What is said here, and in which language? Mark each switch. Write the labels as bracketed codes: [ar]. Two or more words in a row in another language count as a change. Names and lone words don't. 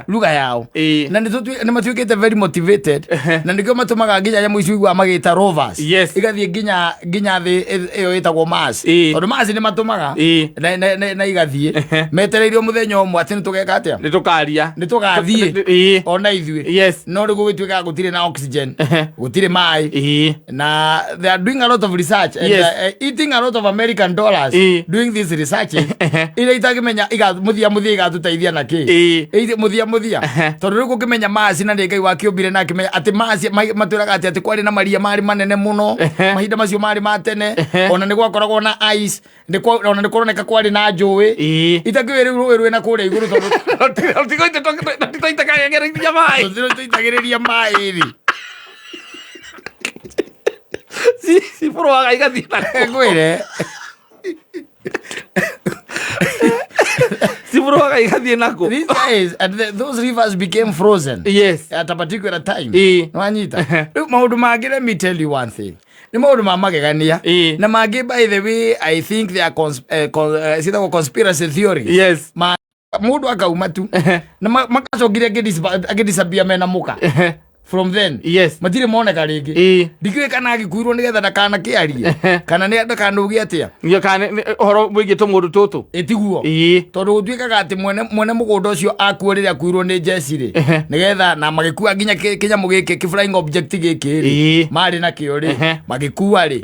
[ki] ruga yao na nĩ matuĩkĩte [en] very motivated [ki] na nĩkĩo matũmaga nginya nyamũ icio igua magĩta rovers igathiĩ nginya thĩ ĩyo ĩtagwo Mars tondũ Mars nĩ matũmaga na igathiĩ metereirio mũthenya ũmwe atĩ nĩ tũgeka atĩa nĩ tũgathiĩ ona ithuĩ no rĩu gũgĩtuĩka gũtirĩ na oxygen gũtirĩ maĩ na [en] they are doing a lot of research and eating a lot of American dollars doing this research [ki] iria itagĩmenya mũthia igatũteithia na kĩ mũthia tondũ rĩu gũkĩmenya Mars na nĩ Ngai wakĩũmbire na akĩmenya atĩ Mars matwĩraga atĩ kwarĩ na maria marĩ manene mũno mahinda macio marĩ ma tene ona nĩ gwakoragwo na ice ona nĩ kũroneka kwarĩ na njũĩ itakĩwĩ rĩu rũĩ rwĩna kũrĩa igũrũ tondũ tũitagĩrĩria maĩ rĩ cibũrũaga igathiĩ ngwĩre cibũrũaga igathiĩ nako [en] these guys those rivers became frozen at a particular time [ki] wanyita rĩu maũndũ mangĩ [en] let me tell you one thing [ki] nĩ maũndũ ma magegania na mangĩ [en] by the way I think they are conspiracy theory [ki] mũndũ akauma tu na makacokire agĩdisappear mena mũka [en] from then [ki] matirĩ moneka rĩngĩ ndikĩũĩ kana agĩkuirwo nĩgetha ndakanakĩarie kana nĩ ndakanũgie atĩa ũhoro wĩgiĩ tũmũndũ tũtũ tiguo tondũ gũtuĩkaga atĩ mwene mũgũnda ũcio akuo rĩrĩa akuirwo nĩ jeci rĩ nĩgetha na magĩkua nginya kĩnyamũ gĩkĩ [en] flying object [ki] gĩkĩ rĩ marĩ na kĩo rĩ magĩkua rĩ